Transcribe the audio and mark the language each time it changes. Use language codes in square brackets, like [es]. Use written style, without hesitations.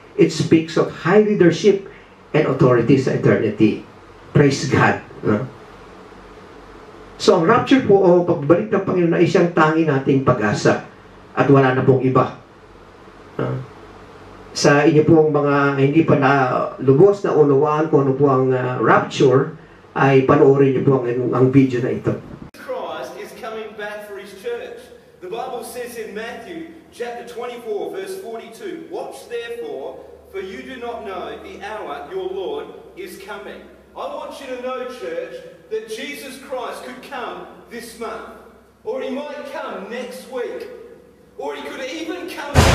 [en] It speaks of high leadership and authority sa eternity. Praise God. [tl] So ang rapture po o pagbalik ng Panginoon ay isang tangi nating pag-asa at wala na pong iba. Sa inyo pong mga hindi pa na lubos na unawaan kung ano po ang rapture, ay panoorin niyo po ang video na ito. [en] Christ is coming back for his church. The Bible says in Matthew chapter 24 verse 42, "Watch therefore, for you do not know the hour your Lord is coming." I want you to know, church, that Jesus Christ could come this month, or he might come next week, or he could even come.